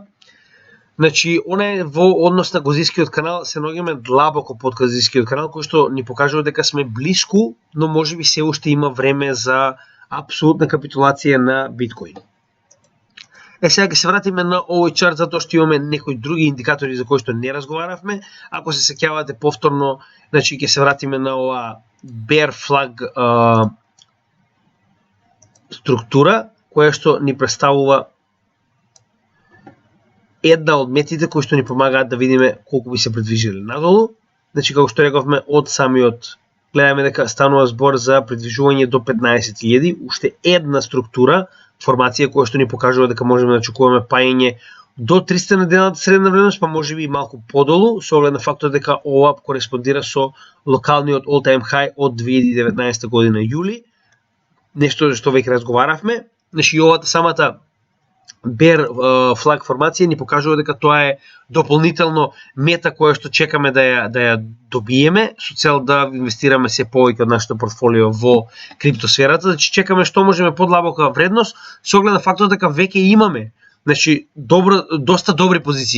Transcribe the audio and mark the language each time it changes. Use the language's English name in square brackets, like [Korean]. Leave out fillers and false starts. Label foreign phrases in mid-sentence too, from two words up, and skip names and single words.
[Macedonian] Значи, она е во однос на Гозискиот канал, се наоѓаме длабоко под Гозискиот канал, кој што ни покажува дека сме блиску, но можеби се уште има време за апсолутна капитулација на биткоин. Сега ќе се вратиме на овој чарт, затоа што имаме некои други индикатори за кои што не разговаравме. Ако се сеќавате повторно, значи ќе се вратиме на ова [English] bear flag [Macedonian] структура, која што ни представува една од метите кои што ни помагаат да видиме колку би се придвижиле надолу. Значи, како што рековме, од самиот гледаме дека станува збор за придвижување до 15.000, уште една структура, формација која што ни покажува дека можеме да очекуваме паење до 300 неделната средна вредност, па можеби и малку подолу, со оглед на фактот дека ова кореспондира со локалниот [English] all-time high [Macedonian] од 2019 година јули, нешто што веќе разговаравме. Значи, овата самата [English] bear flag [Macedonian] формација ни покажува дека тоа е дополнително мета која што чекаме да ја добиеме со цел да инвестираме се повеќе од нашето портфолио во криптосферата. Значи чекаме што можеме подлабока вредност со оглед на фактот дека веќе имаме, значи доста добри позиции.